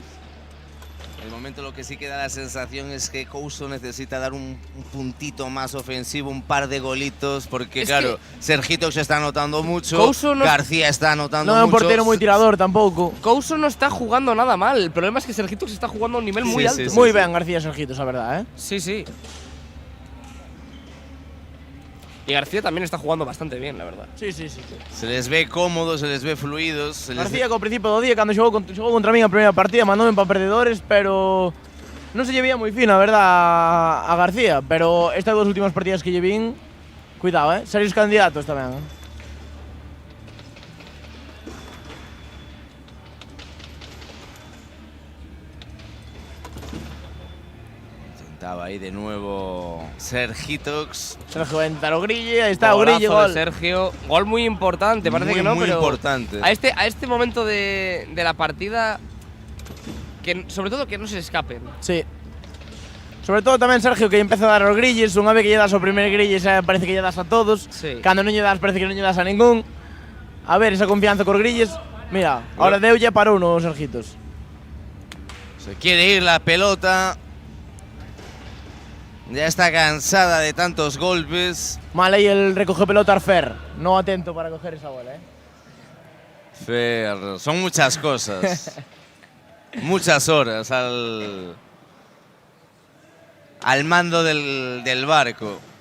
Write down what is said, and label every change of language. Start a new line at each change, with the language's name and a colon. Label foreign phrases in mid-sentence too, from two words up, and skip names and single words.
Spanish: De momento lo que sí que da la sensación es que Couso necesita dar un puntito más ofensivo, un par de golitos, porque claro, Sergito se está anotando mucho, García está anotando mucho. No es un portero muy tirador tampoco. Couso no está jugando nada mal, el problema es que Sergito se está jugando a un nivel muy alto. Muy bien García Sergito, esa verdad, Sí. Y García también está jugando bastante bien, la verdad. Sí. Se les ve cómodos, se les ve fluidos.
Galician: García, ao principio do día, cando xogou contra mí a primeira partida, mandoume para perdedores, pero non se lle veía moi fino, a verdad, a García, pero estas dos últimas partidas que lle vin, cuidado, serios candidatos tamén,
Spanish: Intentaba ahí de nuevo Sergitox.
Galician: Sergio entra o Grille, ahí está o Grille,
Spanish: Golazo gol. de Sergio, gol muy importante, parece que no, muy pero importante. a este momento de la partida, que sobre todo que no se escapen. Sí.
Galician: Sobre todo tamén Sergio que empeza a dar aos grilles, unha vez que lle das ao primer grille xa parece que lle das a todos. Sí. Cando non lle das parece que non lle das a ningún. A ver, esa confianza cos grilles. Mira, ahora deulle para uno os Sergitos.
Spanish: Se quiere ir la pelota. Ya está cansada de tantos golpes. Mal aí el recoge pelota al Fer. No atento para coger esa bola, Fer, son muchas cosas. Muchas horas al mando del barco.